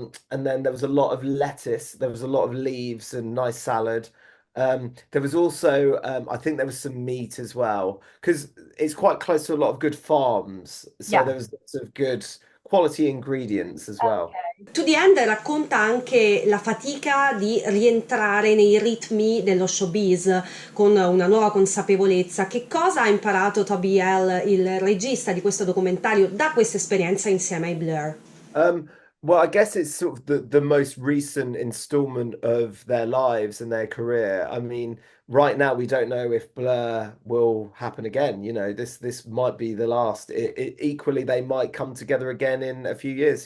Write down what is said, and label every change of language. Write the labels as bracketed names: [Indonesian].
[English] And then there was a lot of lettuce, there was a lot of leaves and nice salad. There was also I think there was some meat as well, because it's quite close to a lot of good farms. So Yeah. there was lots of good quality ingredients as well. Okay. [Italian] To the End racconta anche la fatica di rientrare nei ritmi dello showbiz con una nuova consapevolezza. Che cosa ha imparato Toby L, il regista di questo documentario, da questa esperienza insieme ai Blur? [English] Um, well, I guess it's sort of the most recent installment of their lives and their career. I mean, right now we don't know if Blur will happen again. This might be the last. Equally, they might come together again in a few years.